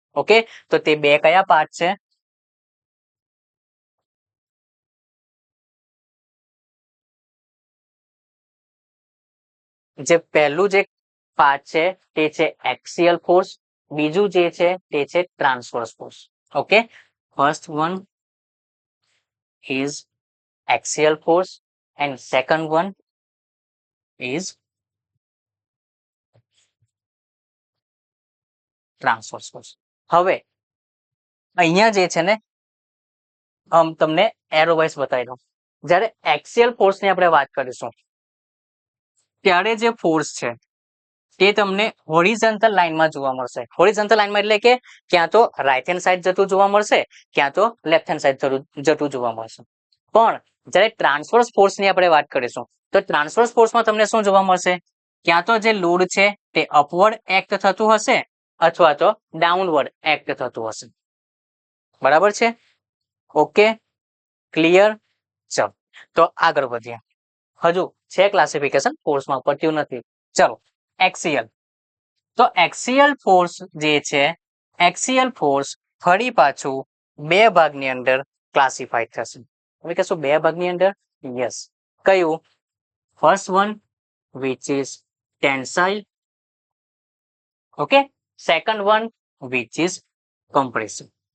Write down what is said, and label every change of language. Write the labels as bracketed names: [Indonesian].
[Gujarati] Okay, તો તે 2 કયા પાર્ટ છે? જે પહેલું જે પાર્ટ છે તે છે એક્સિયલ ફોર્સ, બીજું જે છે તે છે transverse force. [English] Okay, first one is axial force and second one is transverse force. [Gujarati] હવે અહીંયા જે છે ને તમને એરો વાઇઝ બતાવી દઉં. જ્યારે એક્સિયલ ફોર્સ ની આપણે વાત કરીશું ત્યારે જે ફોર્સ છે તે તમને હોરિઝોન્ટલ લાઈનમાં જોવા મળશે. હોરિઝોન્ટલ લાઈનમાં એટલે કે ક્યાં તો રાઈટ હેન્ડ સાઈડ જતું જોવા મળશે, ક્યાં તો લેફ્ટ હેન્ડ સાઈડ જતું જોવા મળશે. પણ જ્યારે ટ્રાન્સવર્સ ફોર્સ ની આપણે વાત કરીશું તો ટ્રાન્સવર્સ ફોર્સમાં તમને શું જોવા મળશે? ક્યાં તો જે લોડ છે તે અપવર્ડ એક્ટ થતું હશે અથવા તો ડાઉનવર્ડ એક્ટ થતું હશે. બરાબર છે? Okay, clear? ચલો તો આગળ વધીએ. હજુ છે ક્લાસિફિકેશન, ફોર્સમાં પત્યું નથી. ચલો, એક્સિયલ. તો એક્સિયલ ફોર્સ જે છે, એક્સિયલ ફોર્સ ફરી પાછું 2 ભાગની અંદર ક્લાસિફાઈ થશે. હવે કહેશું 2 ભાગની અંદર? યસ. કયું? [English] First one which is tensile. Okay, second one which is compression.